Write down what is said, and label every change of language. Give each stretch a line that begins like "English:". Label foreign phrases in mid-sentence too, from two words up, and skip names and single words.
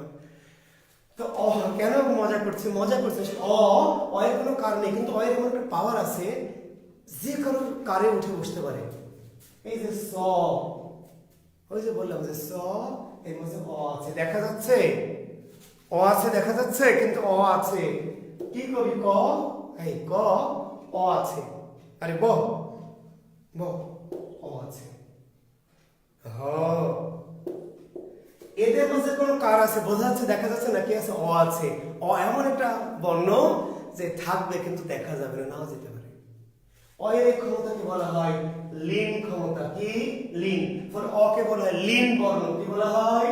Bangla: তো কেন মজা করছে? মজা করছে এর কোনো কার নেই, কিন্তু এর এমন একটা পাওয়ার আছে, যে কারোর কারে উঠে বসতে পারে। এই যে স, ওই যে বললাম যে স, এর মধ্যে অ আছে, দেখা যাচ্ছে অ আছে, দেখা যাচ্ছে, কিন্তু অ আছে। কি কবি ক, এই ক, অ আছে। আরে ব ব, অ আছে। হ, এদের মধ্যে কোনো কার আছে, বোঝা যাচ্ছে, দেখা যাচ্ছে নাকি আছে? অ আছে। অ এমন একটা বর্ণ যে থাকবে কিন্তু দেখা যাবে না, নাও যেতে পারে। অ এর ক্ষমতাকে বলা হয় লীন ক্ষমতা। কি লীন? ফলে অ কে বলা হয় লীন বর্ণ। কি বলা হয়?